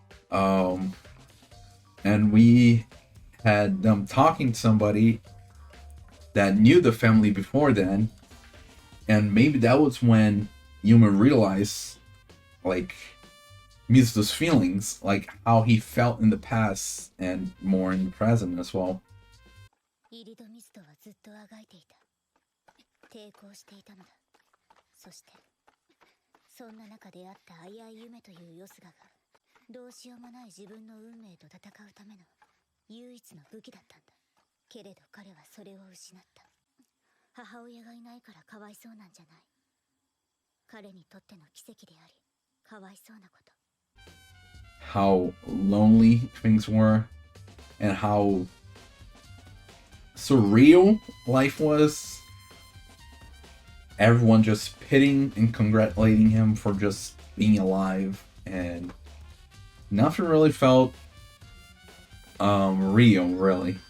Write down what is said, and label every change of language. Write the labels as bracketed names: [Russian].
[English] And we had them talking to somebody that knew the family before then, and maybe that was when Yuma realized, like, Mizuto's feelings, like how he felt in the past and more in the present as well. [Japanese] イリド・ミズトはずっとあがいていた。抵抗していたのだ。そしてそんな中であった危うい夢というよすがどうしようもない自分の運命と戦うための唯一の武器だったんだ。けれど彼はそれを失った。母親がいないからかわいそうなんじゃない。彼にとっての奇跡であり、かわいそうなこと。 [English] How lonely things were, and how surreal life was. Everyone just pitying and congratulating him for just being alive, and nothing really felt real, really.